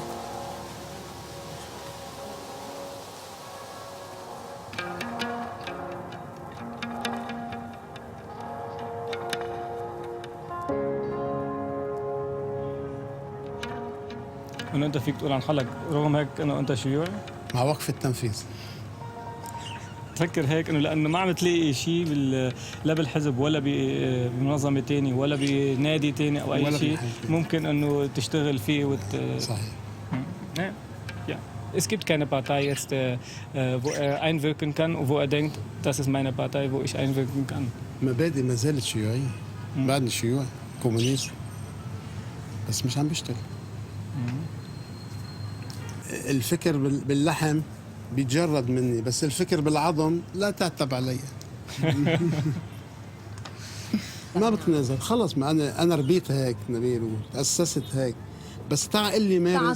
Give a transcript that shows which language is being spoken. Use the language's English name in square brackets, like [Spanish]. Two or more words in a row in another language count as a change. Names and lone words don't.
[Arabic] انه انت فيك تقول عن حالك رغم هيك انه انت شيوعي؟ مع وقف التنفيذ. تفكر هيك انه لانه ما عم تلاقي شيء لا بالحزب ولا بمنظمه ثانيه ولا بنادي ثاني او اي شيء ممكن انه تشتغل فيه صحيح. [German] Es gibt keine Partei jetzt, wo einwirken kann und wo denkt, das ist meine Partei, wo ich einwirken kann. [Arabic] مبادئ ما زالت شيوعية بعدني شيوعي كومونيست بس مش عم بيشتغل الفكر باللحم بيتجرد مني بس الفكر بالعظم لا تعتب علي ما بتنازل خلص ما انا ربيت هيك نبيل وتأسست هيك بس تعال لي مارس